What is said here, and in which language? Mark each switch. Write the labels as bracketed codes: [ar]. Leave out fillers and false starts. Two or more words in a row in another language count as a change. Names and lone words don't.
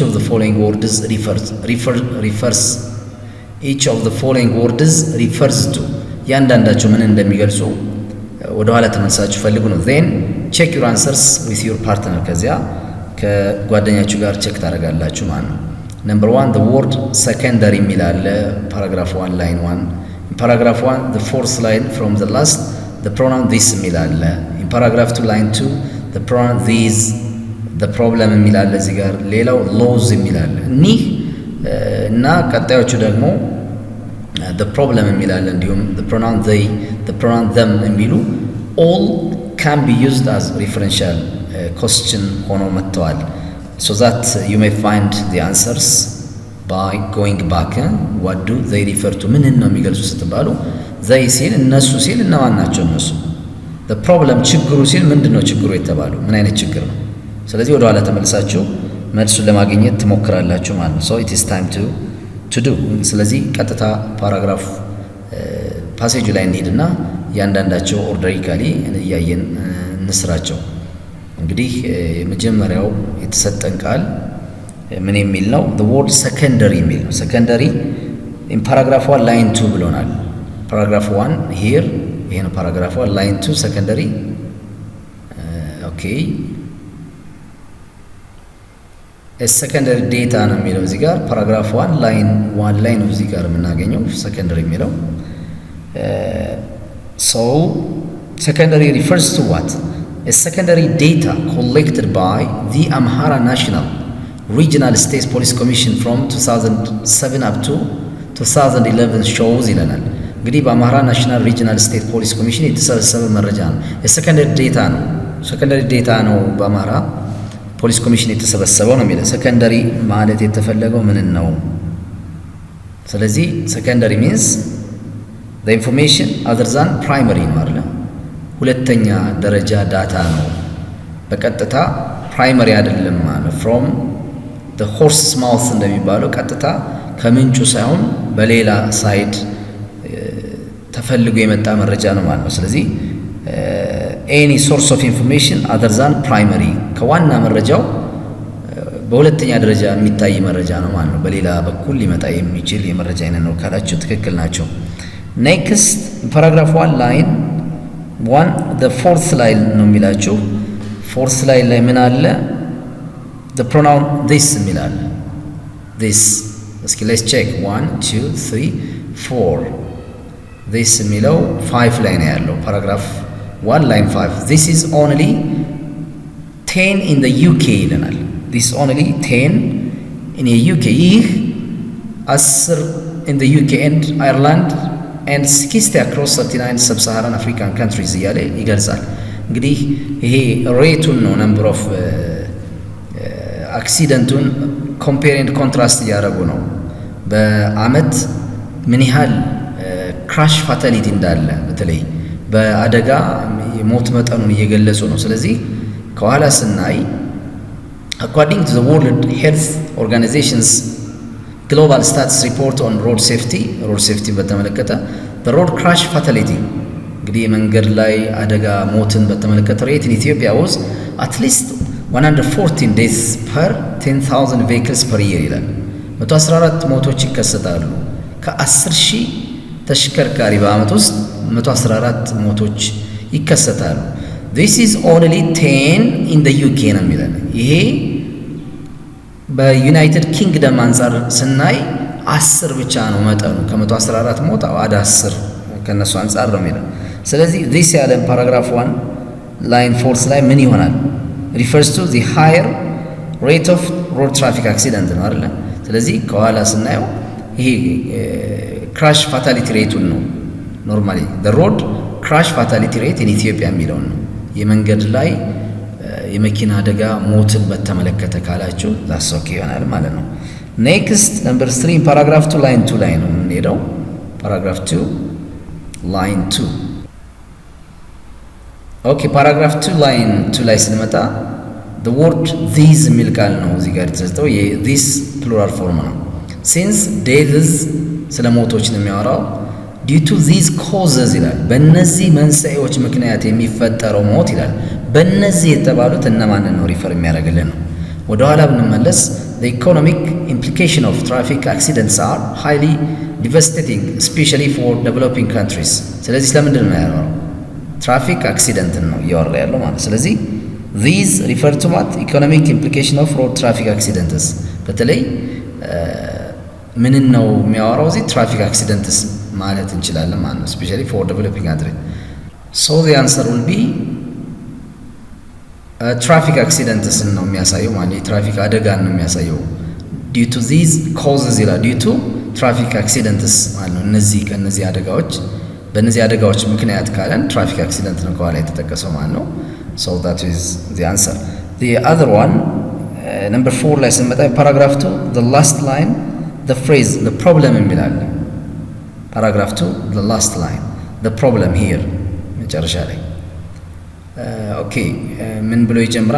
[en] of the following words refers each of the following words refers to [am] ያንዳንዳቸው ምን እንደሚገልጹ ወደ ኋላ ተመልሳችሁ ፈልጉ ነው [en] then check your answers with your partner [am] ከዚያ ከጓደኛችሁ ጋር ቼክ ታደርጋላችሁ ማለት ነው [en] number 1 the word secondary የሚላል paragraph 1 line 1 in paragraph 1 the fourth line from the last the pronoun this የሚላል in paragraph 2 line 2 the pronoun these the [am] problem የሚላል እዚህ ጋር ሌላው laws የሚላል እኒህ እና ቀጣዮቹ ደግሞ [en] the problem [am] የሚላል እንዲሁም [en] the pronoun they the pronoun them [am] የሚሉ [en] all can be used as referential question [am] ሆኖ መጥተዋል [en] so that you may find the answers by going back what do they refer to [am] ምን ነው የሚገልጹ ስትባሉ they ሲል እነሱ ሲል እነማን ናቸው እነሱ [en] the problem [am] ችግሩ ሲል ምንድነው ችግሩ የተባሉ ምን አይነት ችግር ነው ስለዚህ ወደ ኋላ ተመልሳችሁ መልሱን ለማግኘት ትሞክራላችሁ ማለት ነው [en] so it is time to do [am] ስለዚህ ቀጥታ ፓራግራፍ ፓሴጁ ላይ እንሂድና ያንዳንዳቸው ኦርደሪካሊ እያየን እንስራቸው እንግዲህ የመጀመሪያው የተሰጠን ቃል ምን የሚል ነው [en] the word secondary [am] የሚል ነው secondary [en] in paragraph 1 line 2 [am] ብሎናል። [en] paragraph 1 here [am] ይሄ ነው [en] paragraph 1 line 2 secondary [am] ኦኬ [en] secondary data [am] ነው የሚለው እዚህ ጋር [en] paragraph 1 line 1 [am] ላይ ነው እዚህ ጋር የምናገኘው ሰከንደሪ የሚለው [en] so secondary refers to what a secondary data collected by the Amhara National Regional State Police Commission from 2007 up to 2011 shows [am] ይለናል። እንግዲህ በአምሃራ ናሽናል ሪጂናል ስቴት ፖሊስ ኮሚሽን የተሰበሰበ መረጃ ነው። የሰከንደሪ ዴታ ነው። [en] secondary data [am] ነው በአምሃራ ፖሊስ ኮሚሽን የተሰበሰበው ነው የሚለው። ሰከንደሪ ማለት የተፈለገው ምን ነው? [en] ስለዚህ secondary means the information other than primary [am] ነው አይደል? ሁለተኛ ደረጃ ዳታ ነው። በቀጥታ ፕራይመሪ አይደለም ማለት [en] from the horse's mouth [am] እንደሚባለው ቀጥታ ከምንጩ ሳይሆን በሌላ ሳይድ ተፈልጎ የመጣ መረጃ ነው ማለት ነው። ስለዚህ [en] any source of information other than primary [am] ከዋና መረጃው በሁለተኛ ደረጃ የሚታይ መረጃ ነው ማለት ነው። በሌላ በኩል ሊመጣ የሚችል የመረጃ አይነት ነው ካላችሁ ትክክል ናቸው። [en] next paragraph 1 line 1 the fourth [am] ላይን ነው የሚላችሁ። [en] fourth line [am] ላይ ምን አለ? [en] the pronoun this የሚላል this እስኪ let's check 1 2 3 4 this የሚለው 5 [am] ላይ ነው ያለው [en] ፓራግራፍ 1 line 5 this is only 10 in the UK ይለናል። this only 10 in the UK ይህ 10 in the UK and Ireland and 60 across 39 sub-Saharan African countries [am] እያለ ይገልጻል። እንግዲህ ይሄ ሬቱን ነው [en] number of [am] አክሲደንቱን [en] compare and contrast [am] እያደረጉ ነው። በአመት ምን ያህል [en] crash fatality [am] እንዳለ በተለይ በአደጋ የሞት መጠኑን እየገለጹ ነው። ስለዚህ ከኋላ ስናይ [en] according to the World Health Organization's Global Status Report on Road Safety በተመለከተ the road crash fatality [am] እንግዲህ የመንገድ ላይ አደጋ ሞትን በተመለከተ [en] ሬት in Ethiopia was at least 114 deaths per 10,000 vehicles per year [am] ይላል። 114 ሞቶች ይከሰታሉ ከ10,000 ተሽከርካሪ በአመት ውስጥ 114 ሞቶች ይከሰታሉ። [en] this is only 10 in the UK [am] ነው የሚለን። ይሄ በዩናይትድ ኪንግደም አንፃር ስናይ 10 ብቻ ነው መጠኑ ከ114 ሞት ወደ 10 ከነሱ አንፃር ነው የሚለን። ስለዚህ this ያለ [en] paragraph 1 line 4 [am] ላይ ምን ይሆናል? [en] refers to the higher rate of road traffic accident [am] ነው አይደል? ስለዚህ ከኋላ ስናየው ይሄ [en] crash fatality [am] ሬቱን ነው ኖርማሊ [en] the road crash fatality rate in Ethiopia [am] የሚለው ነው የመንገድ ላይ የመኪና አደጋ ሞትን በተመለከተ ካላችሁ [en] that's okay [am] ይሆናል ማለት ነው። [en] next number 3 paragraph 2 line 2 [am] ላይ ነው የምንሄደው። [en] paragraph 2 line 2 okay paragraph 2 line 2 [am] ላይ ስንመጣ [en] the word these [am] የሚል ቃል ነው እዚህ ጋር የተሰጠው [en] this plural form [am] ነው። [en] since deaths [am] ስለ ሞቶች ነው የሚያወራው [en] due to these causes [am] ይላል። በእነዚህ መንስኤዎች ምክንያት የሚፈጠረው ሞት ይላል። በእነዚህ የተባሉት እነማንን ነው ሪፈር የሚያደርግልን ነው። ወደ ኋላ ብንመለስ [en] the economic implication of traffic accidents are highly devastating especially for developing countries። [am] ስለዚህ ስለምንድን ነው ያለው? [en] traffic accident [am] ነው እያወራ ያለው ማለት። ስለዚህ [en] these refer to what economic implication of road traffic accidents [am] በተለይ ምንን ነው የሚያወራው? እዚህ [en] traffic accidents [am] ማለት እንችላለን ማለት ነው [en] especially for developing countries so the answer will be traffic accidents [am] ነው የሚያሳየው ማለት የትራፊክ አደጋን ነው የሚያሳየው [en] due to these causes [am] ይላል [en] due to traffic accidents [am] ማለት ነው። እነዚህ ከነዚህ አደጋዎች በእነዚህ አደጋዎች ምክንያት ካለን [en] traffic accident [am] ነው ከኋላ የተጠቀሰው ማለት ነው። [en] so that is the answer. the other one number 4 [am] ላይ ስንመጣ [en] paragraph 2 the last line the phrase the problem የሚላል paragraph 2 the last line the problem here [am] መጨረሻ ላይ ምን ብሎ ይጀምራል?